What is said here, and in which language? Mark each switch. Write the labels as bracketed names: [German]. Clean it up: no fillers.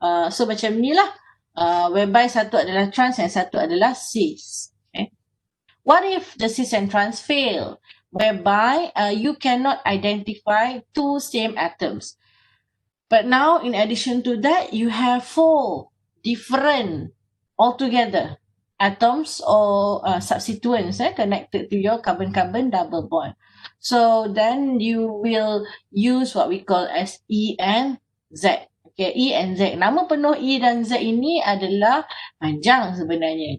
[Malay] So macam ni lah, whereby satu adalah trans and satu adalah cis. [English] Okay. What if the cis and trans fail, whereby you cannot identify two same atoms? But now, in addition to that, you have 4 different altogether atoms or substituents connected to your carbon-carbon double bond. So then you will use what we call as E and Z. Okay, E and Z. [Malay] Nama penuh E dan Z ini adalah panjang sebenarnya.